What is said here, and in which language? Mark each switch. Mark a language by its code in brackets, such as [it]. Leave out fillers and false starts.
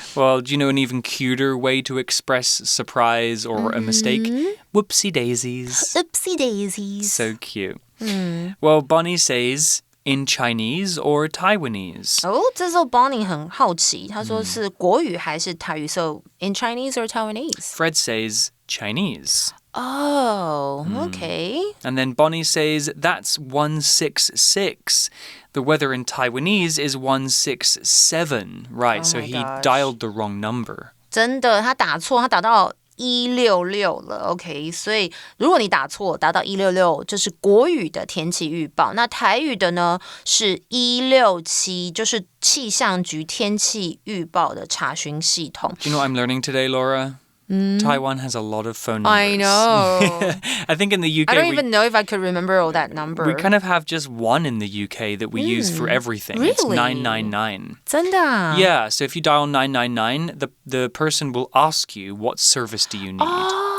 [en] Well, do you know an even cuter way to express surprise or a mistake? Whoopsie daisies. Oopsie daisies. So cute. Well, Bonnie says in Chinese or Taiwanese. [zh] 这时候 Bonnie 很好奇，他说是国语还是台语 [en] So in Chinese or Taiwanese? Fred says Chinese. Oh, okay. And then Bonnie says that's 166. The weather in Taiwanese is 167. Right, so he dialed the wrong number. [zh] 真的，他打错，他打到166了 OK 所以如果你打错打到166这是国语的天气预报，那台语的呢是167，就是气象局天气预报的查询系统。 [en] Do you know what I'm learning today, Laura? Taiwan has a lot of phone numbers. I know. I think in the UK I don't even know if I could remember all that number. We kind of have just one in the UK that we use for everything. Really? It's 999. [zh] 真的啊 [en] Yeah, so if you dial 999, the person will ask you what service do you need?